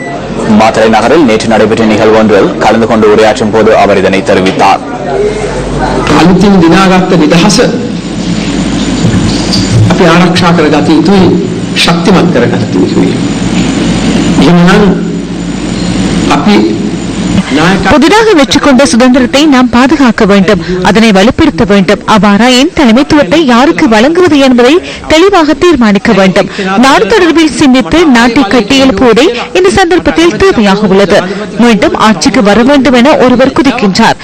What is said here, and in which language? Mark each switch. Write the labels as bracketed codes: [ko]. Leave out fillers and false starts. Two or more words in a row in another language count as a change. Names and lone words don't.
[ta] மாத்தறை நகரில் நேற்று நடைபெற்ற நிகழ்வு ஒன்றில் கலந்து கொண்டு உரையாற்றும் போது அவர் இதனை தெரிவித்தார். [si] අලුතින් දිනාගත්ත නිදහස අපි ආරක්ෂා කරගත යුතුයි, ශක්තිමත් කරගත යුතුයි. එහෙනම් අපි [ta] புதிதாக வெற்றி கொண்ட சுதந்திரத்தை நாம் பாதுகாக்க வேண்டும், அதனை வலுப்படுத்த வேண்டும். அவ்வாறாயின் தலைமைத்துவத்தை யாருக்கு வழங்குவது என்பதை தெளிவாக தீர்மானிக்க வேண்டும். நாடு தொடர்பில் சிந்தித்து நாட்டை கட்டியெழுப்புவதே இந்த சந்தர்ப்பத்தில் தேவையாக உள்ளது. மீண்டும் ஆட்சிக்கு வர வேண்டும் என ஒருவர் குதிக்கின்றார்.